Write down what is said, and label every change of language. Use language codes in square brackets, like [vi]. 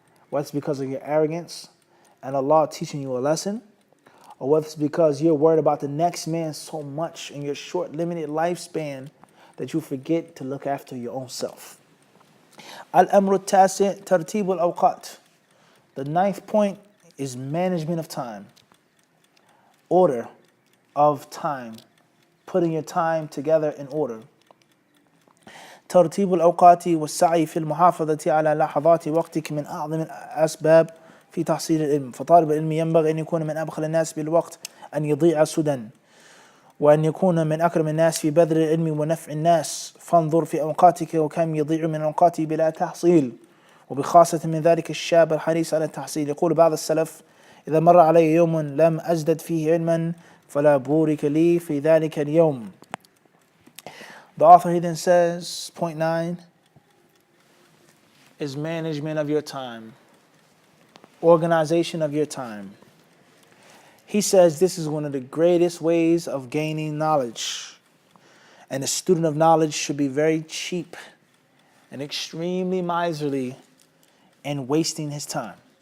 [en] Whether it's because of your arrogance and Allah teaching you a lesson, or whether it's because you're worried about the next man so much in your short, limited lifespan that you forget to look after your own self. [ar] Al-amru tasi' tartib al-awqat. [en] The 9th point is management of time. Order of time. Putting your time together in order. [ar] ترتيب الأوقات والسعي في المحافظة على لحظات وقتك من أعظم الأسباب في تحصيل العلم. فطالب العلم ينبغي أن يكون من أبخل الناس بالوقت، أن يضيع سدى، وأن يكون من أكرم الناس في بذل العلم ونفع الناس. فانظر في أوقاتك وكم يضيع من أوقاته بلا تحصيل، وبخاصة من ذلك الشاب الحريص على التحصيل. يقول بعض السلف: إذا مر علي يوم لم أزدد فيه علما فلا بورك لي في ذلك اليوم. [en] The author then says, point 9 is management of your time, organization of your time. He says this is one of the greatest ways of gaining knowledge, and a student of knowledge should be very cheap and extremely miserly in wasting his time.